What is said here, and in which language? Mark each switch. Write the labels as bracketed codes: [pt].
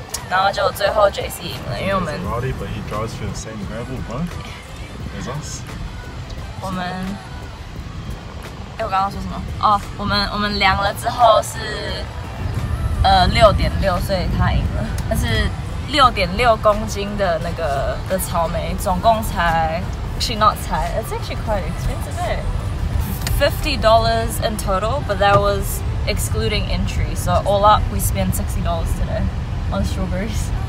[zh] 然后就最后 JC 赢了，因为我们 [en] Maserati, but he drives through the same gravel, bro. As us. [zh] 我们，我刚刚说什么？哦，我们量了之后是6.6，所以他赢了。但是6.6公斤的那个的草莓，总共才 [en] actually not 才 it's actually quite expensive, eh? $50 in total, but that was excluding entry. So all up, we spent $60 today on strawberries.